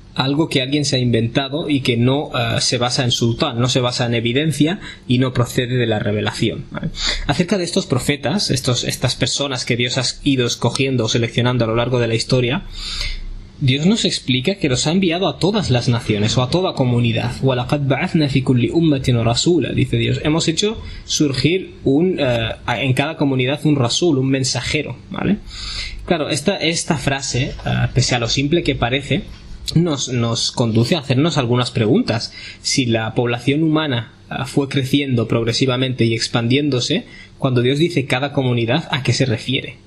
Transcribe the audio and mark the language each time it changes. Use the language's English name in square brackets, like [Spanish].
[Spanish] Algo que alguien se ha inventado y que no se basa en sultán, no se basa en evidencia y no procede de la revelación, ¿vale? Acerca de estos profetas, estas personas que Dios ha ido escogiendo o seleccionando a lo largo de la historia, Dios nos explica que los ha enviado a todas las naciones o a toda comunidad. [Arabic] وَلَقَدْ بَعَثْنَا فِي كُلِّ أُمَّةٍ رَسُولًا, [Spanish] dice Dios. Hemos hecho surgir en cada comunidad un rasul, un mensajero, ¿vale? Claro, esta frase, pese a lo simple que parece, nos conduce a hacernos algunas preguntas. Si la población humana fue creciendo progresivamente y expandiéndose, cuando Dios dice cada comunidad, ¿a qué se refiere?